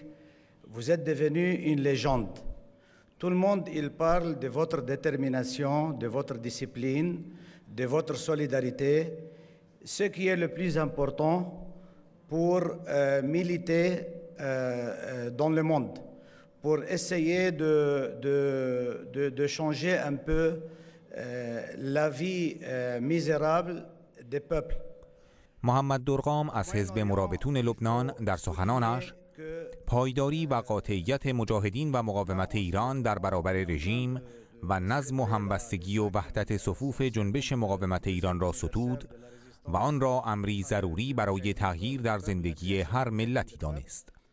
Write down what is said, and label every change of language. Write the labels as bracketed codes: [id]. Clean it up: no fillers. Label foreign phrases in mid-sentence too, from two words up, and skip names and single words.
[fr] Vous êtes devenu une légende. Tout le monde, il parle de votre détermination, de votre discipline, de votre solidarité, ce qui est le plus important pour militer dans le monde, pour essayer de changer un peu la vie misérable des peuples. [fa] محمد درغام از حزب مرابطون لبنان در سخنانش پایداری و قاطعیت مجاهدین و مقاومت ایران در برابر رژیم و نظم و همبستگی و وحدت صفوف جنبش مقاومت ایران را ستود و آن را امری ضروری برای تغییر در زندگی هر ملتی دانست.